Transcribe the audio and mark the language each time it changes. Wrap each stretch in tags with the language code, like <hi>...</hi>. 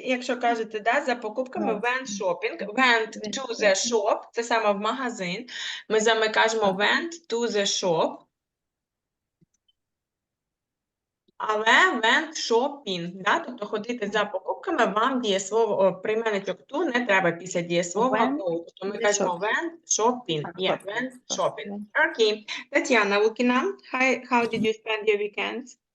<uk>Якщо кажете, да, за покупками,</uk> <en>went shopping. Went to the shop.</en> <uk>Це саме в магазин. Ми з вами кажемо</uk> <en>went to the shop.</en> <uk>Але</uk> <en>went shopping,</en> <uk>да? Тобто ходити за покупками, вам дієслово, прийменничок to не треба після дієслова go. Тобто ми кажемо</uk> <en>went shopping. Yeah, went shopping. Okay. Тетяна Лукіна, how did you spend your weekends?</en>